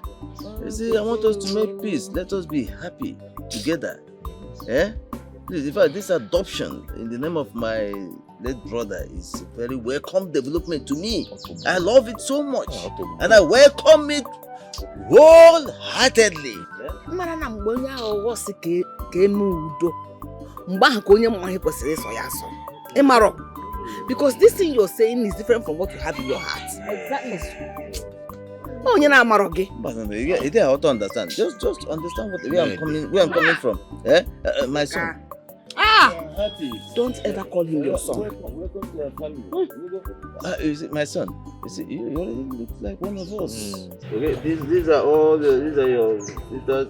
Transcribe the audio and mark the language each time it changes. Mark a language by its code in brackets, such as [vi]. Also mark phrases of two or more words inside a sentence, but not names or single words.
[en] You see, I want us to make peace. Let us be happy together. Yeah? Please, in fact, this adoption in the name of my late brother is a very welcome development to me. I love it so much. And I welcome it wholeheartedly. [ig] Mara na mgbe onye ahụ wọsị ka eme udo. Mgbe ahụ ka onye mma ihe kwesịrị ịsọ ya asọ. Ịmarọ. [en] Because this thing you're saying is different from what you have in your heart. Exactly. [ig] Onye na amarọ gị. [en] You don't have to understand. Just understand where I'm coming from. My son. Don't ever call him your son. Welcome to your family. You see, my son. You see, you already look like one of us. Okay, these are your sisters.